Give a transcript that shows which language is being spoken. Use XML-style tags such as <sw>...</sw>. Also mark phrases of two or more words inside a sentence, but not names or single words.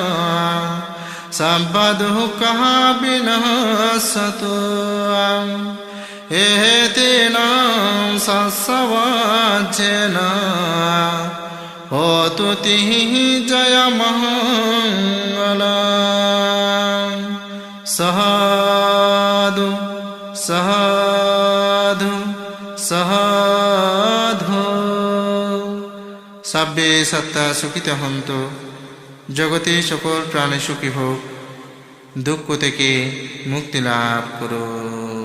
<pi>সব্বদুঃখঃ বিনশ্যতু এতেন সহজেন হোতু জয়মঙ্গলম। সাধু সাধু সাধু। সব্বে সত্তা সুখিতা হন্তু,</pi> <bn>জগতে সকল প্রাণী সুখী হোক, দুঃখ থেকে মুক্তি লাভ করো।</bn>